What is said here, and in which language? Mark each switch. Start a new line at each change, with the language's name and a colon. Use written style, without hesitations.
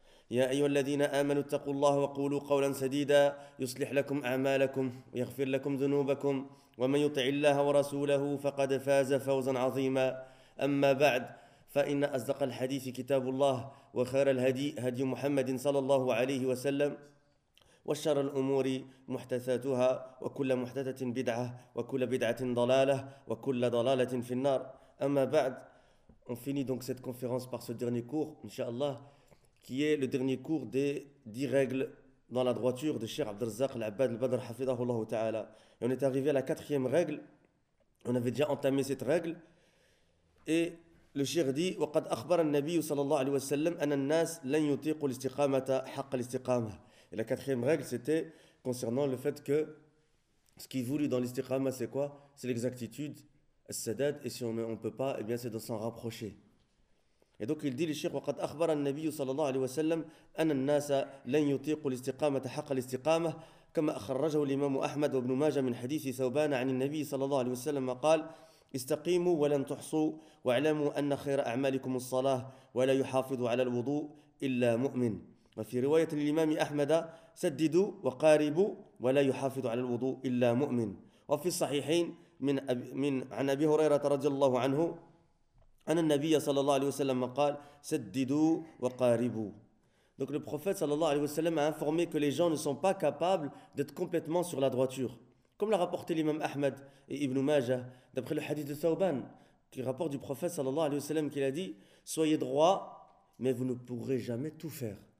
Arabic: يا أيها الذين آمنوا اتقوا الله وقولوا قولا سديدا، يصلح لكم أعمالكم ويغفر لكم ذنوبكم، ومن يطع الله ورسوله فقد فاز فوزا عظيما. أما بعد، فإن أصدق الحديث كتاب الله، وخير الهدي هدي محمد صلى الله عليه وسلم، وشر الأمور محدثاتها، وكل محدثة بدعة، وكل بدعة ضلالة، وكل ضلالة في النار. أما بعد،
French: on finit donc cette conférence par ce dernier cours, inshallah, qui est le dernier cours des 10 règles dans la droiture de Cheikh Abdelrazzaq Al-Abbad Al-Badr Hafidahullah Ta'ala. Et on est arrivé à la quatrième règle, on avait déjà entamé cette règle, et le Cheikh dit:
Arabic: وقد أخبر النبي صلى الله عليه وسلم أن الناس لن يطيقوا الاستقامة حق الاستقامة.
French: Et la quatrième règle, c'était concernant le fait que ce qui est voulu dans l'istiqama, c'est quoi? C'est l'exactitude, as-sadad, et si on ne peut pas, eh bien c'est de s'en rapprocher. Et donc il dit le Cheikh:
Arabic: وقد أخبر النبي صلى الله عليه وسلم أن الناس لن يطيقوا الاستقامة حق الاستقامة كما أخرجه الإمام أحمد وابن ماجه من حديث ثوبان عن النبي صلى الله عليه وسلم قال: استقيموا ولن تحصوا، واعلموا أن خير أعمالكم الصلاة، ولا يحافظ على الوضوء إلا مؤمن. وفي رواية الإمام أحمد: سددوا وقاربوا، ولا يحافظ على الوضوء إلا مؤمن. وفي الصحيحين من عن أبي هريرة رضي الله عنه أن النبي صلى الله عليه وسلم قال: سددوا وقاربوا.
French: Donc le prophète
Arabic: صلى الله عليه وسلم
French: a informé que les gens ne sont pas capables d'être complètement sur la droiture. Comme l'a rapporté l'imam Ahmed et Ibn Majah, d'après le hadith de Thauban, qui rapporte du prophète
Arabic: sallallahu alayhi wa sallam,
French: qu'il a dit: soyez droit, mais vous ne pourrez jamais tout faire.